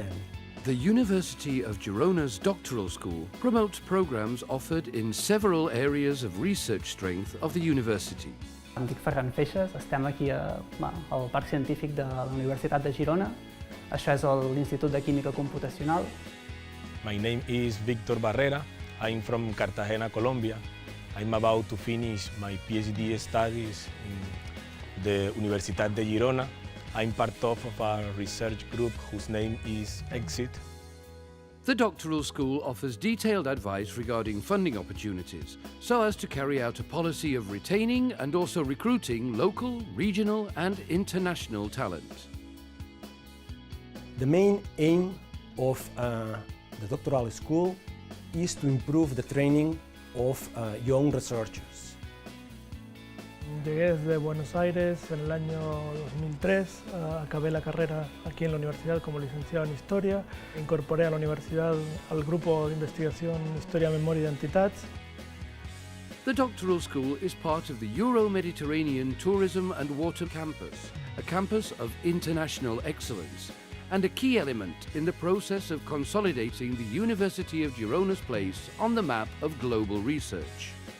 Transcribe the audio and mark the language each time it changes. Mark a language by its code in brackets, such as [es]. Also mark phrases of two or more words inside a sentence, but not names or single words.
[en] The University of Girona's Doctoral School promotes programs offered in several areas of research strength of the university. [ca] Em dic Ferran Feixes, estem aquí al Parc Científic de la Universitat de Girona. Això és l'Institut de Química Computacional. [en] My name is Víctor Barrera. I'm from Cartagena, Colombia. I'm about to finish my PhD studies in the Universitat de Girona. I'm part of a research group whose name is EXIT. The doctoral school offers detailed advice regarding funding opportunities, so as to carry out a policy of retaining and also recruiting local, regional and international talent. The main aim of the doctoral school is to improve the training of young researchers. [es] Llegué desde Buenos Aires en el año 2003, acabé la carrera aquí en la universidad como licenciado en Historia, incorporé a la universidad al grupo de investigación Historia, Memoria y Identitats. [en] The doctoral school is part of the Euro-Mediterranean Tourism and Water Campus, a campus of international excellence, and a key element in the process of consolidating the University of Girona's place on the map of global research.